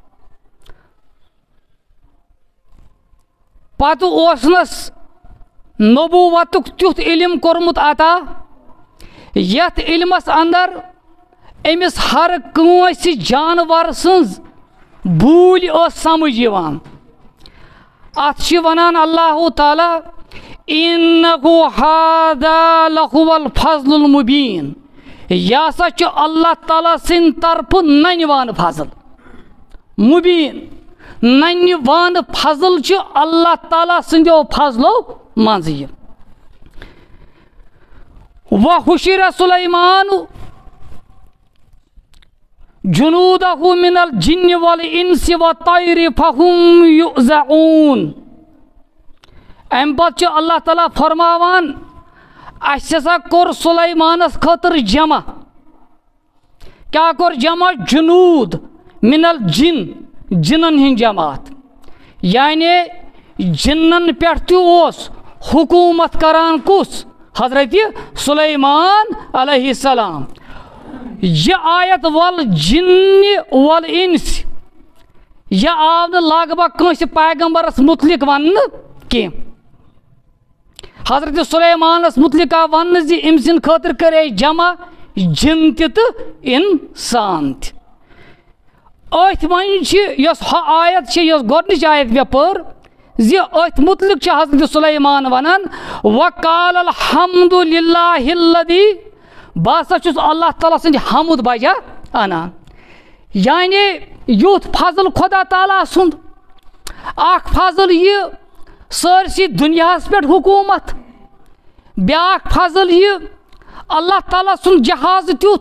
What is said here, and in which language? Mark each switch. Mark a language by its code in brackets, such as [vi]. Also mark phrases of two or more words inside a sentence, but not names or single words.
[ks] پتہٕ اوسنس نبوتُک تیُتھ علم کوٚرمُت عطا یتھ علمس اندر أمِس ہر کٲنٛسہِ جانور سٕنٛز بوٗلۍ ٲس سمجھ یِوان اتھ چھِ ونان اللہ تعالیٰ [ar] اِنَّهُ هَذَا لَهُوَ الْفَضْلُ الْمُبیٖن [ks] یہِ ہسا چھُ اللہ تعالیٰ سٕنٛدِ طرفہٕ ننہِ وانہٕ [ar] فضل مُبیٖن [ks] ننہِ وانہٕ فضل چھُ اللہ تعالیٰ سٕنٛدیو فضلو منٛزٕ یہِ [ar] وَحُشِرَ سُلیمانُ جُنوٗدَهُ مِنَ الْجِنِّ وَالْإِنسِ وَالطَّيْرِ فَهُمْ يُوزَعُونَ [ks] اَمہِ پتہٕ چھُ اللہ تعالیٰ فرماوان اَسہِ ہسا کوٚر سُلیمانس خٲطرٕ جمع کیٛاہ کوٚر جمع [ar] جُنوٗد مِن الجِن [ks] جِنن ہٕنٛدۍ جماعت یعنی جِنن پٮ۪ٹھ تہِ اوس حکوٗمت کران کُس حضرت سُلیمان علیہ السلام یہِ آیت [ar] ول جِنہِ ول اِنسِ [ks] یہِ آو نہٕ لگ بگ کٲنٛسہِ پیغمبرس مُتعلق وننہٕ کینٛہہ حضرت سُلیمانس مُتعلق آو وننہٕ زِ أمۍ سٕنٛدِ خٲطرٕ کَرے جمع جِن تہِ تہٕ اِنسان تہِ أتھۍ وۄنۍ چھِ یۄس ہۄ آیت چھِ یۄس گۄڈنِچ آیت مےٚ پٔر زِ أتھۍ مُتعلق چھِ حضرت سُلیمان ونان [ar] وقال الحمد للہ الذی [ks] بہٕ ہسا چھُس اللہ تعالیٰ سٕنٛدِ حمد بجا انان یعنی یُتھ فضل خۄدا تعالیٰ سُنٛد اکھ فضل یہِ سٲرسٕے دُنیاہس پٮ۪ٹھ حکوٗمت بیٛاکھ فضل یہِ اللہ تعالیٰ سُنٛد جہازٕ